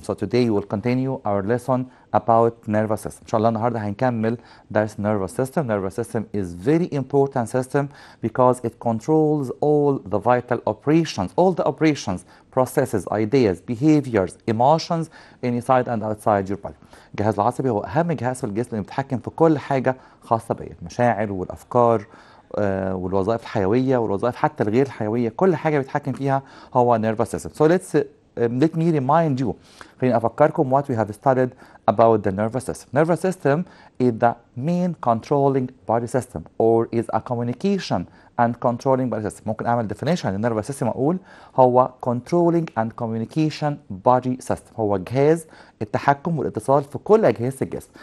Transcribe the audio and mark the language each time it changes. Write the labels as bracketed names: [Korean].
[English] So today we'll continue our lesson about nervous system. [Arabic] إن شاء الله النهارده هنكمل درس [English] nervous system. Nervous system is very important system because it controls all the vital operations, all the operations, processes, ideas, behaviors, emotions inside and outside your body. [Arabic] الجهاز العصبي هو أهم جهاز في الجسم اللي بيتحكم في كل حاجة خاصة بيا، المشاعر والأفكار والوظائف الحيوية والوظائف حتى الغير الحيوية، كل حاجة بيتحكم فيها هو nervous system. [English] So let me remind you. [Arabic] خليني أفكركم [English] what we have studied about the nervous system. Nervous system is the main controlling body system or is a communication and controlling body system. [Arabic] ممكن أعمل [English] definition للnervous system [Arabic] أقول هو [English] controlling and communication body system. [Arabic] هو جهاز التحكم والاتصال في كل أجهزة الجسم.